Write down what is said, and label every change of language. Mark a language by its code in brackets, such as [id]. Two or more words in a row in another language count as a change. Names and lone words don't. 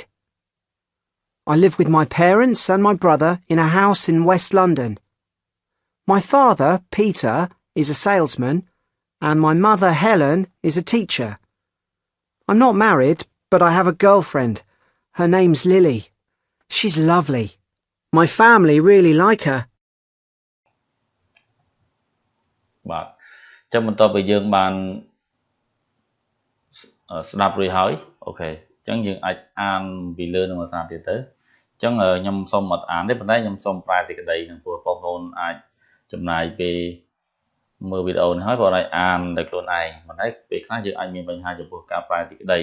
[en] I live with my parents and my brother in a house in West London. My father, Peter, is a salesman and my mother, Helen, is a teacher. I'm not married, but I have a girlfriend. Her name's Lily. She's lovely. My family really like her. [km] បាទអញ្ចឹងបន្ទាប់ពីយើងបានស្ដាប់រួចហើយអូខេអញ្ចឹងយើងអាចអានពីលើនឹងភាសាទៀតទៅអញ្ចឹងខ្ញុំសូមអត់អានទេប៉ុន្តែខ្ញុំសូមប្រែសេចក្តីនឹងព្រោះ បងប្អូនអាចចំណាយពេលមើលវីដេអូនេះហើយបងអាចអានដោយខ្លួនឯងប៉ុន្តែពេលខ្លះយើងអាចមានបញ្ហាចំពោះការប្រែសេចក្តី